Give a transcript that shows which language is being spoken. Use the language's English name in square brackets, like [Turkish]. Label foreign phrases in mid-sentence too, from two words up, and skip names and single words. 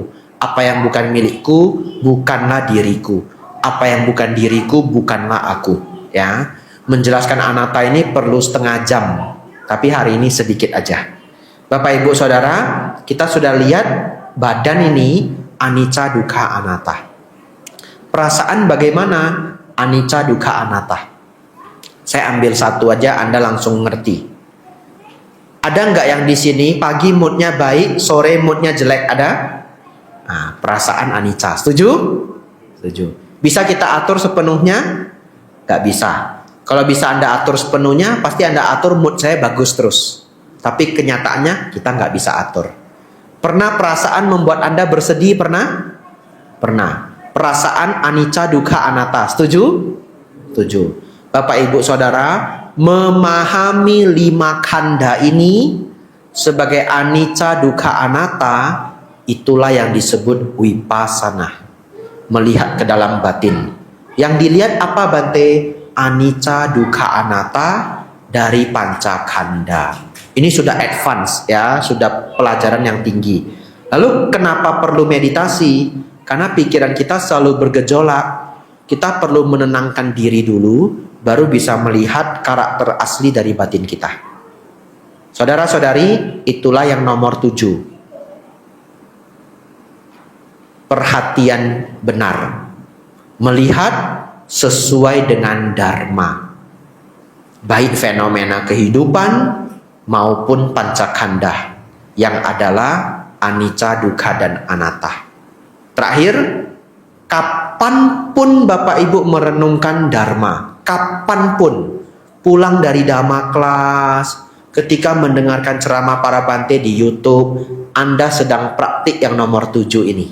[Indonesian] Apa yang bukan milikku bukanlah diriku. Apa yang bukan diriku bukanlah aku. Ya, menjelaskan anatta ini perlu setengah jam, tapi hari ini sedikit aja. Bapak Ibu Saudara, kita sudah lihat badan ini [Pali] anicca dukkha anatta. [Indonesian] Perasaan bagaimana? [Pali] Anicca dukkha anatta. [Indonesian] Saya ambil satu aja, Anda langsung ngerti. Ada nggak yang di sini pagi moodnya baik, sore moodnya jelek? Ada? Nah, perasaan anicca. Setuju? Setuju. Bisa kita atur sepenuhnya? Nggak bisa. Kalau bisa Anda atur sepenuhnya, pasti Anda atur mood saya bagus terus. Tapi kenyataannya kita nggak bisa atur. Pernah perasaan membuat Anda bersedih? Pernah? Pernah. Perasaan [Pali] anicca dukkha anatta. [Indonesian] Setuju? Setuju. Bapak Ibu Saudara, memahami 5 khandha ini sebagai [Pali] anicca dukkha anatta, [Indonesian] itulah yang disebut vipassana. Melihat ke dalam batin. Yang dilihat apa Bante? [Pali] Anicca dukkha anatta [Indonesian] dari [Pali] panca khandha. [Indonesian] Ini sudah advance ya, sudah pelajaran yang tinggi. Lalu kenapa perlu meditasi? Karena pikiran kita selalu bergejolak. Kita perlu menenangkan diri dulu, baru bisa melihat karakter asli dari batin kita. Saudara-saudari, itulah yang nomor 7. Perhatian benar. Melihat sesuai dengan dharma. Baik fenomena kehidupan maupun pancakhandha yang adalah [Pali] anicca, dukkha, [Indonesian] dan anatta. Terakhir, kapanpun Bapak Ibu merenungkan dharma, kapanpun, pulang dari dhamma kelas, ketika mendengarkan ceramah para Bante di YouTube, Anda sedang praktik yang nomor 7 ini.